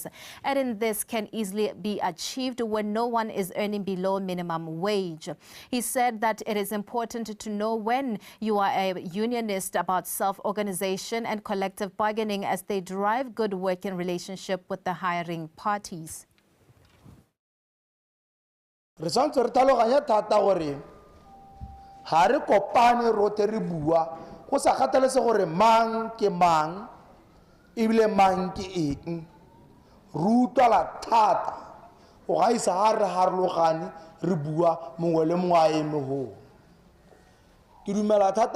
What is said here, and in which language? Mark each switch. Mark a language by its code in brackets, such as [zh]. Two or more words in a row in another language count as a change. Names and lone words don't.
[en] Adding this can easily be achieved when no one is earning below minimum wage. He said that it is important to know when you are a unionist about self-organization and collective bargaining as they drive good working relationship with the hiring parties. [tn] Re santse re tlhaloganya thata gore ha re kopane rote re bua go sa kgathalese gore mang ke mang ebile mang ke eng re utlwala thata go gaisa ha re harologane re bua mongwe le mongwe a eme ho ke dumela thata